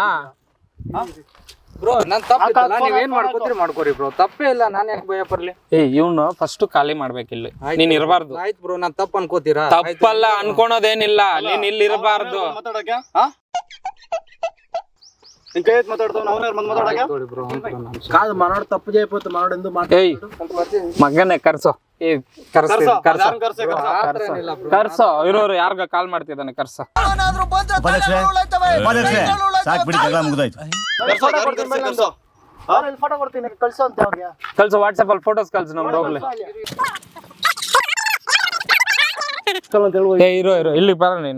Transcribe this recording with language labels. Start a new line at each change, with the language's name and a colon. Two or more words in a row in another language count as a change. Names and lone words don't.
Kannada: ಬ್ರೋ ನಾನ್ ತಪ್ಪಿಲ್ಲ, ನೀವೇನ್ ಮಾಡ್ಕೋತೀರಿ ಮಾಡ್ಕೋರಿ ಬ್ರೋ, ತಪ್ಪೇ ಇಲ್ಲ. ನಾನ್ ಯಾಕೆ ಭಯ ಪರ್ಲಿ? ಇವ್ನು ಫಸ್ಟ್ ಖಾಲಿ ಮಾಡ್ಬೇಕಿಲ್ಲಿ, ನೀನ್ ಇರಬಾರ್ದು. ಆಯ್ತು ಬ್ರೋ, ನಾನ್ ತಪ್ಪ ಅನ್ಕೋತೀರಾ? ತಪ್ಪಲ್ಲ, ಅನ್ಕೊಳೋದೇನಿಲ್ಲ. ನೀನ್ ಇಲ್ಲಿ ಇರಬಾರ್ದು.
Telugu: కాదు మనోడు తప్పు చేయకపోతే మనోడు ఎందుకు
Kannada: ಏಯ್ ಮಗನೇ ಕರ್ಸೋ. ಕರ್ಸೋ. ಇರೋರು ಯಾರ್ಗ ಕಾಲ್ ಮಾಡ್ತಿದ್ದಾನೆ? ಕರ್ಸೋ. ಫೋಟೋ ಕೊಡ್ತೀನಿ, ಕಳ್ಸೋ ಅಂತ ಅವ್ರಿಗೆ. ಕಳ್ಸೋ, ವಾಟ್ಸಪ್ ಅಲ್ಲಿ ಫೋಟೋಸ್ ಕಳ್ಸು ನಮ್ದು. ಹೋಗ್ಲಿ. ಇರೋ ಇಲ್ಲಿ ಬರ ನೀನು.